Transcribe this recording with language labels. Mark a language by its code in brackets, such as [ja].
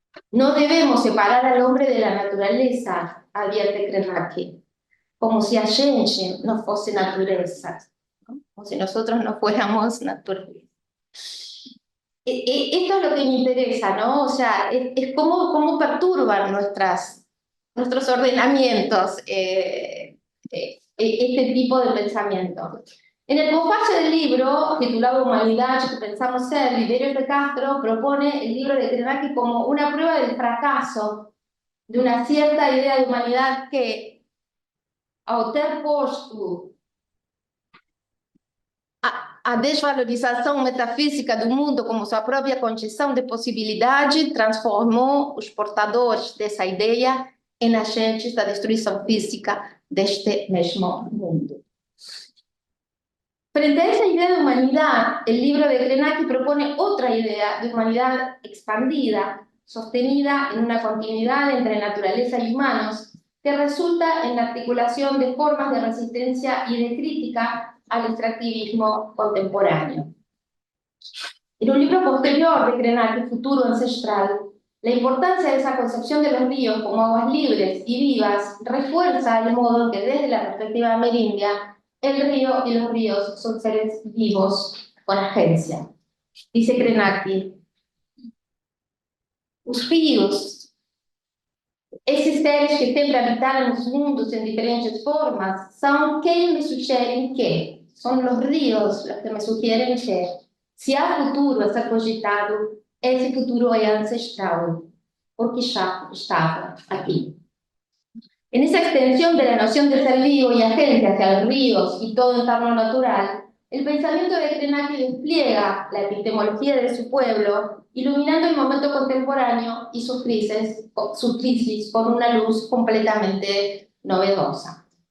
[es] No debemos separar al hombre de la naturaleza, advierte Krenak, como si [pt] a gente [es] no fuese naturaleza, ¿no? Como si nosotros no fuéramos naturaleza. Esto es lo que me interesa, ¿no? O sea, es cómo perturban nuestros ordenamientos este tipo de pensamiento. En el posface del libro, titulado Humanidad que pensamos ser, Viveros de Castro propone el libro de Krenak como una prueba del fracaso de una cierta idea de humanidad que, [pt] ao ter posto a desvalorização metafísica do mundo como sua própria condição de possibilidade transformou os portadores dessa ideia em agentes da destruição física deste mesmo mundo. [es] Frente a esa idea de humanidad, el libro de Krenak propone otra idea de humanidad expandida, sostenida en una continuidad entre naturaleza y humanos, que resulta en la articulación de formas de resistencia y de crítica al extractivismo contemporáneo. En un libro posterior de Krenak, Futuro Ancestral, la importancia de esa concepción de los ríos como aguas libres y vivas refuerza el modo en que desde la perspectiva amerindia el río y los ríos son seres vivos con agencia. Dice Krenak, [pt] os rios, esses seres que sempre habitaram os mundos em diferentes formas, são quem me sugerem que, são os ríos os que me sugerem que, se há futuro a ser cogitado, esse futuro é ancestral, porque [es] ya estaba aquí. En esa extensión de la noción de ser vivo y agente hacia los ríos y todo entorno natural, el pensamiento de Krenak despliega la epistemología de su pueblo, iluminando el momento contemporáneo y su crisis con una luz completamente novedosa.